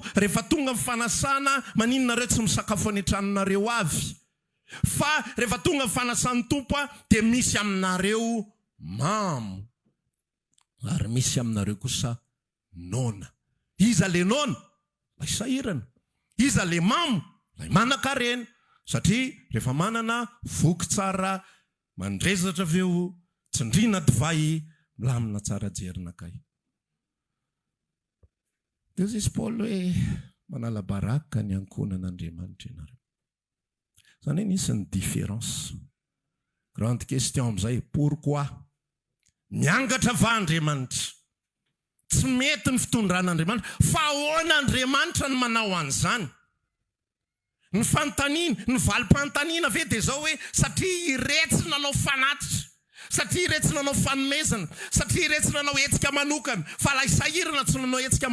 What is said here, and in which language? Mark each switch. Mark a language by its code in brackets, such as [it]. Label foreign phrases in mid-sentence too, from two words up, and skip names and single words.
[mg] rehefa tonga amin'ny fanasana maninona nareo tsy misakafo any an-tranonareo avy fa rehefa tonga amin'ny fanasan'ny tompo dia misy aminareo mamo ary misy aminareo kosa nona iza le nona lay sahirana iza le mamo lay manan-karena satria rehefa manana voky tsara mandrezatra aveo tsindriana divay milamina tsara jerinakay dia izy Paul hoe manala baraka ny ankohonan'Andriamanitra ianareo zany hoe nisy ny différence [fr] grande question [mg] amin'izay pourquoi miangatra va Andriamanitra tsy mety ny fitondran'Andriamanitra fa ahoana Andriamanitra ny manao an'izany ny fanontaniana ny valim-panontaniana ve dia zao hoe satria iretsy nanao fanatitra satria iretsy nanao fanomezana satria iretsy nanao hetsika manokana fa lay sahirana tsy nanao hetsika